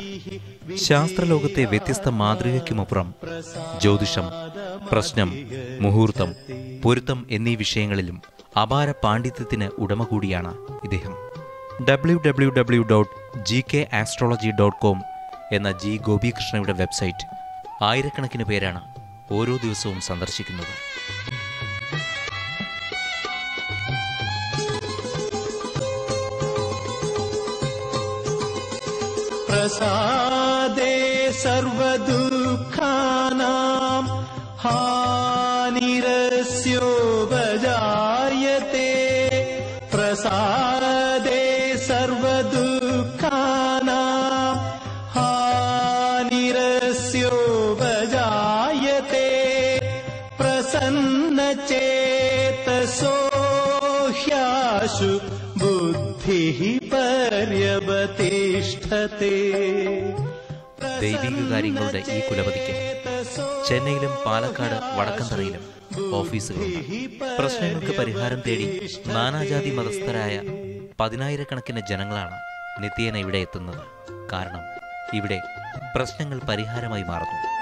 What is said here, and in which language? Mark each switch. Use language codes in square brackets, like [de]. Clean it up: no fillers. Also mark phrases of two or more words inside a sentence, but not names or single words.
[ml] ശാസ്ത്രലോകത്തെ വ്യത്യസ്ത മാതൃകയ്ക്കുമപ്പുറം ജ്യോതിഷം, പ്രശ്നം, മുഹൂർത്തം, പൊരുത്തം എന്നീ വിഷയങ്ങളിലും അപാര പാണ്ഡിത്യത്തിന് ഉടമ കൂടിയാണ് ഇദ്ദേഹം. www.gkastrology.com എന്ന ജി ഗോപികൃഷ്ണയുടെ വെബ്സൈറ്റ് ആയിരക്കണക്കിന് പേരാണ് ഓരോ ദിവസവും സന്ദർശിക്കുന്നത്. [sa] प्रसादे सर्वदुःखानां हानिरस्योपजायते. प्रसादे सर्वदुःखानां हानिरस्योपजायते. प्रसन्नचेतसो ह्याशु बुद्धिः पर्यवतिष्ठते. [ml] ദൈവിക കാര്യങ്ങളുടെ ഈ കുലപതിക്ക് ചെന്നൈയിലും പാലക്കാട് വടക്കന്തറയിലും ഓഫീസുകളുണ്ട്. പ്രശ്നങ്ങൾക്ക് പരിഹാരം തേടി നാനാജാതി മതസ്ഥരായ 10,000-കണക്കിന് ജനങ്ങളാണ് നിത്യേന ഇവിടെ എത്തുന്നത്. കാരണം ഇവിടെ പ്രശ്നങ്ങൾ പരിഹാരമായി മാറുന്നു.